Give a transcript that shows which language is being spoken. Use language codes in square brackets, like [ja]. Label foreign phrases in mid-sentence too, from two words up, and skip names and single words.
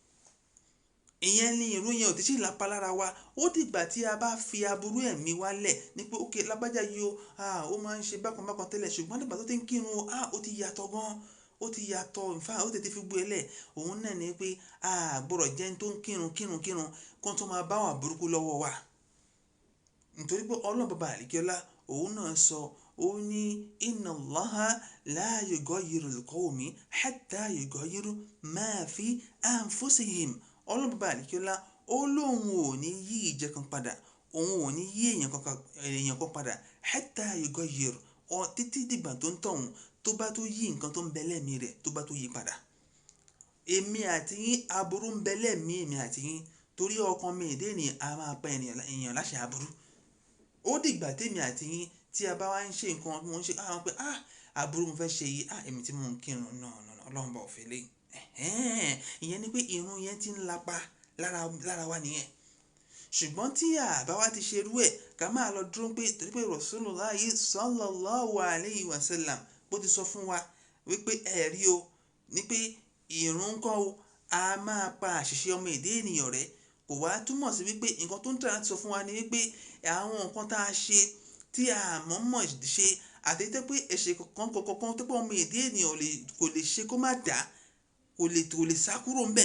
[yo] Ìyẹn ni ìrun yẹn ò tí ì lápá lára wa. Ó dìgbà tí a bá fi aburú ẹ̀mí wa lẹ̀ ní pé ókè lágbájá yìí ó máa ń ṣe bákan bákan tẹ́lẹ̀, ṣùgbọ́n nígbà tó ti ń kírun ó ti yàtọ̀ gan, ó ti yàtọ̀, [en] in fact [yo] ó tètè fi gbé lẹ̀. Òun náà ni pé gbọ́dọ̀ jẹ́ ẹni tó ń kírun kó tó máa bá wà burúkú lọ́wọ́ wa. Nítorí pé Ọlọ́run bàbá àlékẹ́lá òun náà sọ, ó ní [ar] إن الله لا يغير القوم حتى يغير ما في أنفسهم. [yo] Ọlọ́run bá àlìkíọ́lá ó lóun ò ní yí ìjẹ kan padà, òun ò ní yí èèyàn kan padà [ar] حتى يغير [yo] títí dìgbà tó ń tọ̀hún tó bá tó yí nǹkan tó ń bẹ lẹ́mìí rẹ̀ tó bá tó yí padà. Èmi àti yín aburú ń bẹ lẹ́mìí èmi àti yín torí ọkàn mi èdè ènìyàn a máa pa èèyàn láṣẹ aburú. Ó dìgbà tèmi àti yín tí a bá wá ń ṣe nǹkan mo ń ṣe àwọn pé aburú mo fẹ́ ṣe yìí èmi tí mo ń kírun náà Ọlọ́run bá ò fẹ́ lé. Ìyẹn ni pé irun yẹn ti ń lapa lára wa nìyẹn. Ṣùgbọ́n tí àbá wa ti ṣe irú ẹ̀ ká máa lọ dúró pé torí pé [ar] رسول الله صلى الله عليه وسلم [yo] bó ti sọ fún wa wípé ẹ̀rí o ní pé ìrun kan o a máa pa àṣìṣe ọmọ èdè ènìyàn rẹ̀. Kò wá túmọ̀ sí wípé nǹkan tó ń tà láti sọ fún wa ni wípé àwọn nǹkan tá a ṣe tí a mọ̀ọ́mọ̀ ṣe àti tẹ́ pé ẹ̀ṣẹ̀ kankan tó pé ọmọ èdè ènìyàn kò lè ṣe kó má dà, kò lè sá kúrò ńbẹ̀.